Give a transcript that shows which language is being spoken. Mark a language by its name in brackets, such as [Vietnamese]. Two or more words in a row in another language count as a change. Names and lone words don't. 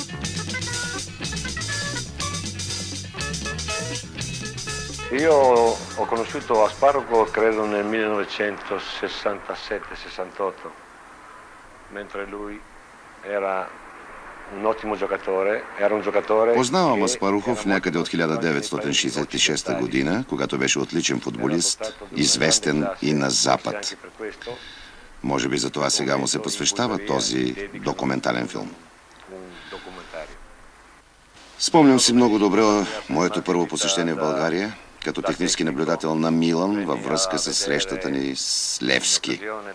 [Italian] Io Ho conosciuto Asparugo credo nel 1967-68, mentre lui era un ottimo giocatore, era un giocatore. [Bulgarian] Познавам Аспарухов някъде от 1966 година, когато беше отличен футболист, известен и на Запад. Може би за това сега му се посвещава този документален филм. Спомням си много добре моето първо посещение в България, като технически наблюдател на Милан във връзка с срещата ни с Левски.